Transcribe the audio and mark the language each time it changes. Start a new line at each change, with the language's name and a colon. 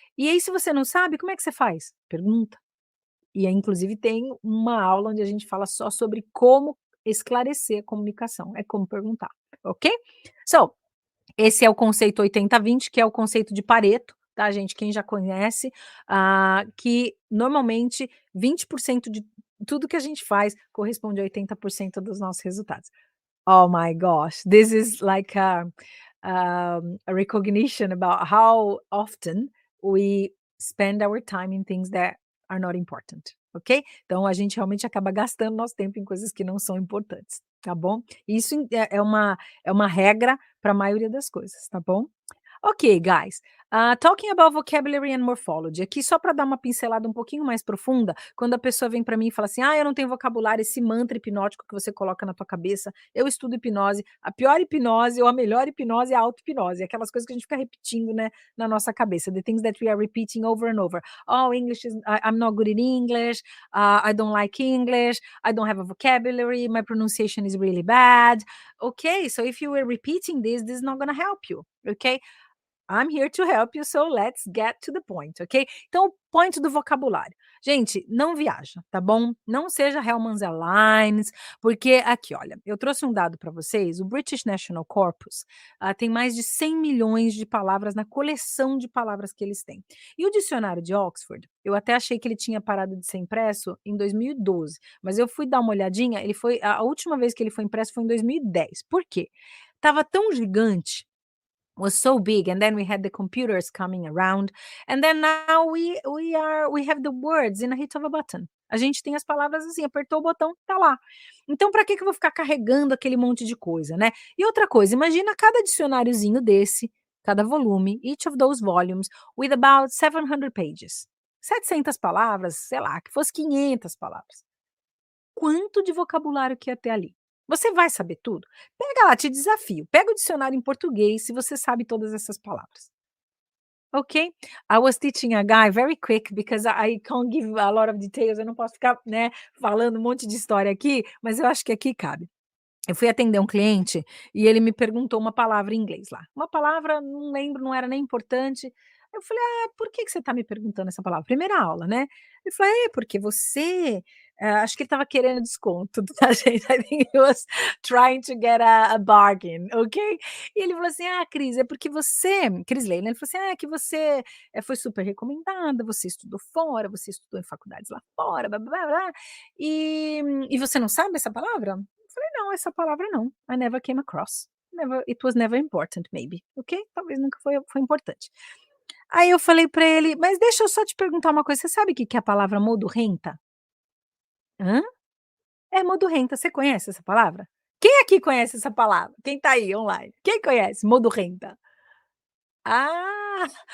Portuguese: E aí se você não sabe, como é que você faz? Pergunta. E aí inclusive tem uma aula onde a gente fala só sobre como esclarecer a comunicação, é como perguntar, ok? So, esse é o conceito 80-20, que é o conceito de Pareto, tá, gente? Quem já conhece, que normalmente 20% de tudo que a gente faz corresponde a 80% dos nossos resultados.
English: Oh my gosh, this is like a recognition about how often we spend our time in things that are not important, ok?
Portuguese: Então a gente realmente acaba gastando nosso tempo em coisas que não são importantes, tá bom? Isso é uma regra para a maioria das coisas, tá bom?
English: Ok, guys. Talking about vocabulary and morphology.
Portuguese: Aqui, só para dar uma pincelada um pouquinho mais profunda, quando a pessoa vem para mim e fala assim: eu não tenho vocabulário, esse mantra hipnótico que você coloca na tua cabeça. Eu estudo hipnose. A pior hipnose ou a melhor hipnose é a auto-hipnose. Aquelas coisas que a gente fica repetindo, né, na nossa cabeça.
English: The things that we are repeating over and over. Oh, English is, I'm not good in English. I don't like English. I don't have a vocabulary. My pronunciation is really bad. Okay, so if you were repeating this is not going to help you. Okay? I'm here to help you, so let's get to the point, ok?
Portuguese: Então, o point do vocabulário. Gente, não viaja, tá bom? Não seja Hellmann's Airlines, porque aqui, olha, eu trouxe um dado para vocês, o British National Corpus, tem mais de 100 milhões de palavras na coleção de palavras que eles têm. E o dicionário de Oxford, eu até achei que ele tinha parado de ser impresso em 2012, mas eu fui dar uma olhadinha, ele foi a última vez que ele foi impresso foi em 2010. Por quê? Tava tão gigante,
English: was so big, and then we had the computers coming around, and then now we have the words in a hit of a button.
Portuguese: A gente tem as palavras assim, apertou o botão, tá lá. Então para que eu vou ficar carregando aquele monte de coisa, né? E outra coisa, imagina cada dicionáriozinho desse, cada volume,
English: each of those volumes with about 700 pages.
Portuguese: 700 palavras, sei lá, que fosse 500 palavras. Quanto de vocabulário que ia ter ali? Você vai saber tudo? Pega lá, te desafio, pega o dicionário em português se você sabe todas essas palavras. Ok?
English: I was teaching a guy very quick because I can't give a lot of details,
Portuguese: eu não posso ficar, né, falando um monte de história aqui, mas eu acho que aqui cabe. Eu fui atender um cliente e ele me perguntou uma palavra em inglês lá. Uma palavra, não lembro, não era nem importante. Eu falei: por que que você está me perguntando essa palavra?" Primeira aula, né. Ele falou: "É, porque você", acho que ele estava querendo desconto da gente. I think he was trying to get a bargain, ok. E ele falou assim: Cris, é porque você", Crisley, né, ele falou assim: "É que você, foi super recomendada, você estudou fora, você estudou em faculdades lá fora, blá blá blá, e você não sabe essa palavra?" Falei: "Não, essa palavra não.
English: I never came across. Never, it was never important maybe", ok?
Portuguese: Talvez nunca foi importante. Aí eu falei pra ele: "Mas deixa eu só te perguntar uma coisa, você sabe o que que é a palavra modorrenta?" "Hã?" É modorrenta, você conhece essa palavra? Quem aqui conhece essa palavra? Quem tá aí online? Quem conhece modorrenta? Ah!